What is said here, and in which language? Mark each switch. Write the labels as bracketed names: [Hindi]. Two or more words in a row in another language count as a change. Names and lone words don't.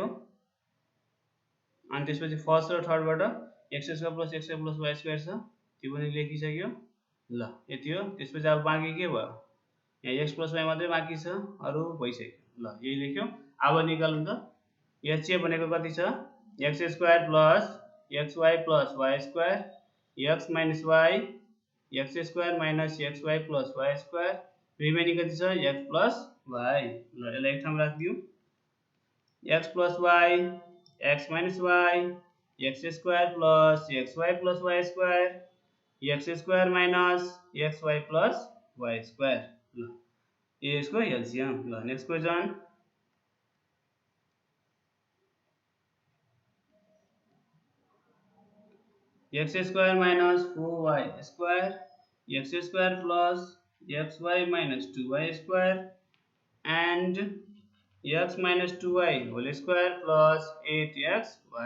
[Nepali] अनि त्यसपछि फर्स्ट र थर्डबाट [English] x square plus x y plus y square [Nepali] छ त्यो पनि लेखिसक्यो। ल यति हो। त्यसपछि अब बाँकी के भयो यहाँ [English] x plus y [Nepali] मात्रै बाँकी छ अरू भइसक्यो। ल यही लेख्यौँ। अब निकालौँ त [English] HCF [Nepali] भनेको कति छ [English] x square plus x y plus y square x minus y x square minus x y plus y square remaining [Nepali] कति छ [English] x plus y. [Nepali] ल यसलाई एक ठाउँ राखिदिउँ [English] x plus y x minus y x square plus x y plus y square x square minus x y plus y square x स्क्वायर माइनस x वाई प्लस वाई स्क्वायर। ल [Hindi] ये इसको [English] एलसीएम। ल next question x square minus 4y square x square plus xy minus 2y square and x minus 2y whole square plus 8xy.